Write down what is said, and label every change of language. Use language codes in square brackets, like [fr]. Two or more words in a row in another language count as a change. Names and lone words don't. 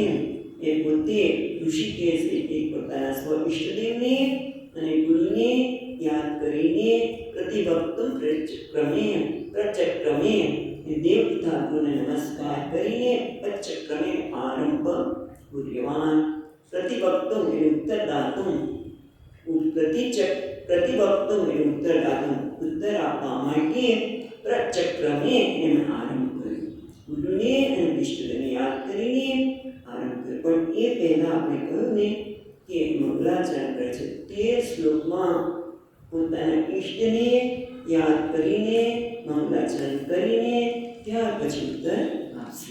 [gu] એ પોતે ઋષિકેશ એટલે પોતાના સ્વ ઈષ્ટદેવને અને ગુરુને યાદ કરીને [sa] પ્રતિવક્તુમ પ્રચક્રમે [gu] દેવ તથા ગુરુને નમસ્કાર કરીને પ્રચક્રમે આરંભ પૂર્યવાન. [sa] प्रतिवक्तुं उत्तरदातुं प्रतिवक्तुं उत्तरदातुं [gu] उत्तर આપવા માટે પ્રચક્રમે એમણે આરંભ કર્યો. ગુરુને અને વિષ્ણુને યાદ કરીને આરંભ કર્યો. પણ એ પહેલાં આપણે કહ્યું ને કે મંગલાચરણ કરે છે 13 શ્લોકમાં પોતાના ઈષ્ટને યાદ કરીને મંગલાચરણ કરીને ત્યાર પછી ઉત્તર આપશે.